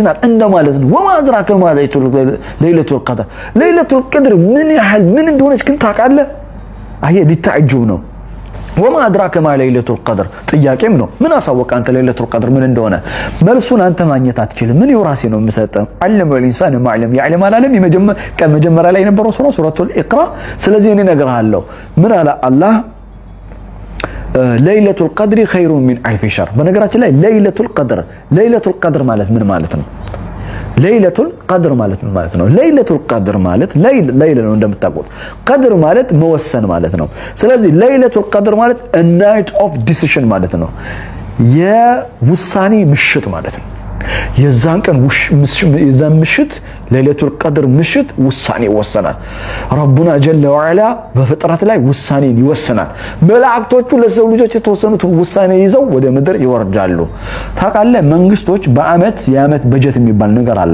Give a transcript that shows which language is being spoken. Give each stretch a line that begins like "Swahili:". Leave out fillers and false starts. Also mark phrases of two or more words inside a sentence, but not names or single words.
Amharic: ናት እንደማለት ነው
Arabic: وما أدراك ما ليلة القدر ليلة القدر
Amharic: ምን ያህል ምን እንደሆነች ግን ታውቃለህ አየ ሊታጅብ ነው
Arabic: وما أدراك ما ليلة القدر
Amharic: ጥያቄም ነው ምን አሳወቀ አንተ
Arabic: ليلة القدر
Amharic: ምን እንደሆነ መልሱን አንተ ማግኘት አትችልም ምን ይወራሴ ነው የምሰጠው
Arabic: علم الإنسان ما لم يعلم
Amharic: አላለም መጀመሪያ ላይ የነበረው
Arabic: سورة اقرأ
Amharic: ስለዚህ እኔ እነግርሃለሁ ምን አለ አላህ
Arabic: ليلة القدر خير من ألف شهر
Amharic: በነገራችን ላይ
Arabic: ليلة القدر
Amharic: ማለት ምን ማለት ነው
Arabic: ليلة القدر
Amharic: ማለት ምን ማለት ነው
Arabic: ليلة القدر
Amharic: ማለት ለይለ ነው እንደምታውቁት ቀድር ማለት መወሰን ማለት ነው ስለዚህ
Arabic: ليلة القدر
Amharic: ማለት
English: a night of decision
Amharic: ማለት ነው የውሳኔ ምሽት ማለት ነው የዛን ቀን የዛን ምሽት
Arabic: ليلة القدر
Amharic: ምሽት ውሳኔ ይወሰናል
Arabic: ربنا جل وعلا
Amharic: በፍጥረት ላይ ውሳኔን ይወስናል መላእክቶቹ ለሰው ልጆች የተወሰኑት ውሳኔ ይዘው ወደ ምድር ይወርዳሉ ታውቃለህ መንግስቶች የዓመት በጀት የሚባል ነገር